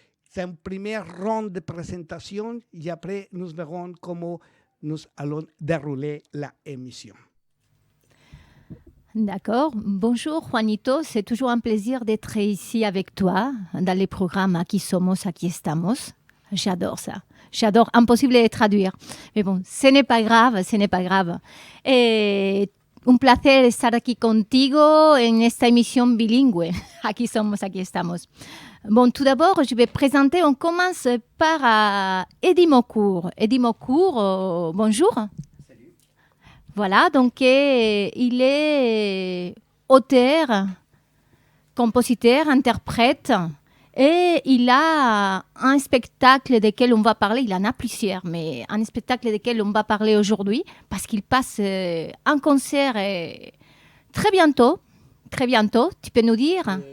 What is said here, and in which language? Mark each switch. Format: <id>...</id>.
<fr>C'est un premier round de présentation et après, nous verrons comment nous allons dérouler la émission. D'accord. Bonjour Juanito, c'est toujours un plaisir d'être ici avec toi dans les programmes</fr> <es>Aquí somos, aquí estamos.</es> <fr>J'adore ça. J'adore. Impossible de traduire. Mais bon, ce n'est pas grave.</fr> <es>Un placer estar aquí contigo en esta emisión bilingüe. Aquí somos, aquí estamos.</es> <fr>Bon, tout d'abord, je vais présenter, on commence par Eddie Mocourt. Eddie Mocourt, bonjour. Salut. Voilà, donc il est auteur, compositeur, interprète, et il a un spectacle desquels on va parler, il en a plusieurs, mais un spectacle desquels on va parler aujourd'hui, parce qu'il passe un concert très bientôt, tu peux nous dire?</fr>